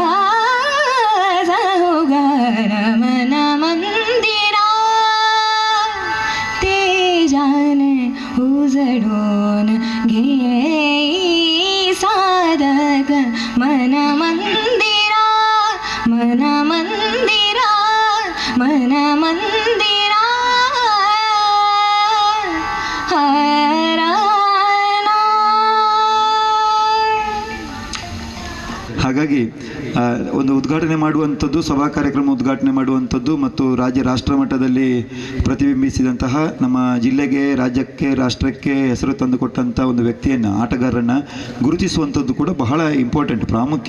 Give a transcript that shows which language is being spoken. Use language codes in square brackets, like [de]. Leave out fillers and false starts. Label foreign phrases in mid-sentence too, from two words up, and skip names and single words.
[mr] सहुगान मन मंदिरा ते जाने उजडून घे साधक मन मंदिरा मन मंदिरा मन मंदिरा [kn] ಹಾಗಾಗಿ ಒಂದು ಉದ್ಘಾಟನೆ ಮಾಡುವಂಥದ್ದು, ಸಭಾ ಕಾರ್ಯಕ್ರಮ ಉದ್ಘಾಟನೆ ಮಾಡುವಂಥದ್ದು ಮತ್ತು ರಾಷ್ಟ್ರ ಮಟ್ಟದಲ್ಲಿ ಪ್ರತಿಬಿಂಬಿಸಿದಂತಹ ನಮ್ಮ ಜಿಲ್ಲೆಗೆ, ರಾಜ್ಯಕ್ಕೆ, ರಾಷ್ಟ್ರಕ್ಕೆ ಹೆಸರು ತಂದುಕೊಟ್ಟಂಥ ಒಂದು ವ್ಯಕ್ತಿಯನ್ನು, ಆಟಗಾರರನ್ನು ಗುರುತಿಸುವಂಥದ್ದು ಕೂಡ ಬಹಳ ಇಂಪಾರ್ಟೆಂಟ್, ಪ್ರಾಮುಖ್ಯ.